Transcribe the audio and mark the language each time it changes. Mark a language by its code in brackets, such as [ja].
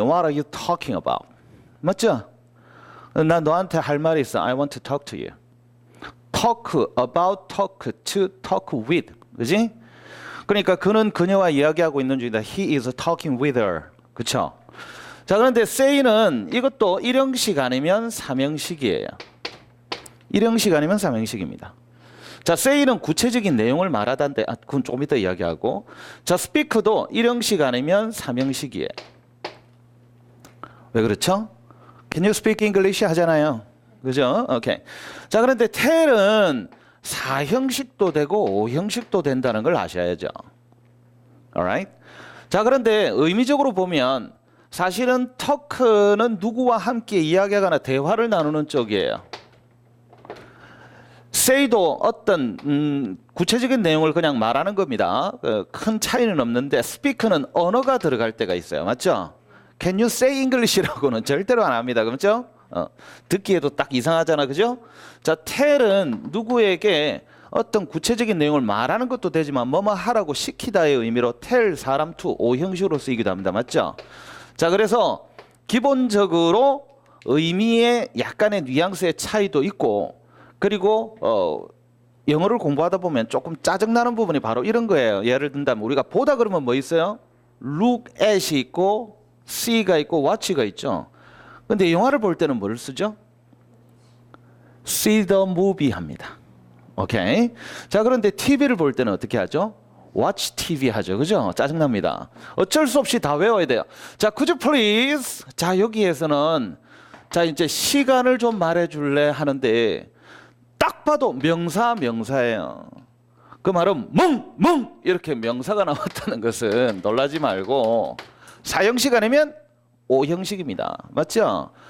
[en] What are you talking about? [ko] 맞죠? 나 너한테 할 말이 있어. [en] I want to talk to you. Talk about, talk to, talk with. [ko] 그지? 그러니까 그는 그녀와 이야기하고 있는 중이다. [en] He is talking with her. [ko] 그쵸? 자, 그런데 say는 이것도 일형식 아니면 삼형식이에요. 일형식 아니면 삼형식입니다. 자, say는 구체적인 내용을 말하다인데, 그건 조금 이따 이야기하고. 자, speak도 일형식 아니면 삼형식이에요. 왜 그렇죠? [en] Can you speak English [ko] 하잖아요. 그죠? 오케이. 자, 그런데 tell은 4형식도 되고 5형식도 된다는 걸 아셔야죠. [en] Alright? [ko] 자, 그런데 의미적으로 보면 사실은 talk는 누구와 함께 이야기하거나 대화를 나누는 쪽이에요. say도 어떤 구체적인 내용을 그냥 말하는 겁니다. 큰 차이는 없는데 speak는 언어가 들어갈 때가 있어요. 맞죠? [en] Can you say English [ko] 라고는 절대로 안 합니다. 그렇죠? 듣기에도 딱 이상하잖아. 그죠? 자, tell은 누구에게 어떤 구체적인 내용을 말하는 것도 되지만 뭐뭐 하라고 시키다의 의미로 tell, 사람, to, 5형식으로 쓰이기도 합니다. 맞죠? 자, 그래서 기본적으로 의미의 약간의 뉘앙스의 차이도 있고, 그리고 영어를 공부하다 보면 조금 짜증나는 부분이 바로 이런 거예요. 예를 든다면 우리가 보다 그러면 뭐 있어요? look at이 있고 see가 있고 watch가 있죠. 근데 영화를 볼 때는 뭘 쓰죠? [en] see the movie [ko] 합니다. 오케이. 자, 그런데 TV를 볼 때는 어떻게 하죠? [en] watch TV [ko] 하죠. 그죠? 짜증납니다. 어쩔 수 없이 다 외워야 돼요. 자, [en] could you please? [ko] 자, 여기에서는 자, 이제 시간을 좀 말해 줄래 하는데 딱 봐도 명사예요. 그 말은 멍 이렇게 명사가 나왔다는 것은 놀라지 말고 사형식 아니면 오형식입니다. 맞죠?